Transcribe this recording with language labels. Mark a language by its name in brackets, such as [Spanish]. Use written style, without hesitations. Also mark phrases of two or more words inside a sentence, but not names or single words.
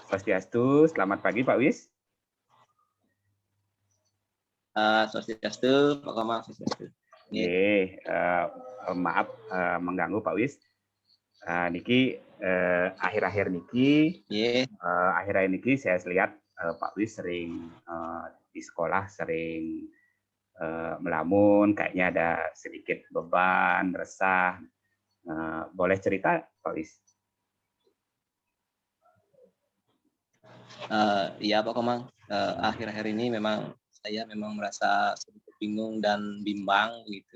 [Indonesian] Swastiastu. Selamat pagi Pak Wis. Swastiastu, Pak Komang, Swastiastu. Maaf mengganggu Pak Wis. Niki akhir-akhir niki, akhir-akhir niki saya lihat Pak Wis sering di sekolah sering melamun, kayaknya ada sedikit beban, resah. Boleh cerita Pak Wis? Ya Pak Komang, akhir-akhir ini memang saya merasa sedikit bingung dan bimbang gitu.